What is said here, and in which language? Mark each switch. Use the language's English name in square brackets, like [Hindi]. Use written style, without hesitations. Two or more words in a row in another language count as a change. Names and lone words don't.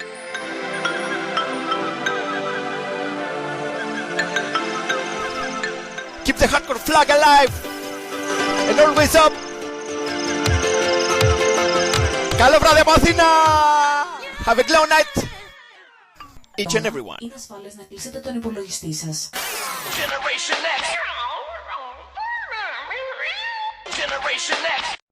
[English] Keep the hardcore flag alive and always up. [Greek] Καλό βράδυ από Αθήνα. [English] Have a glow night, each and everyone. [Greek] Είναι ασφαλές να κλείσετε τον υπολογιστή σας. [English] Generation X. Generation X.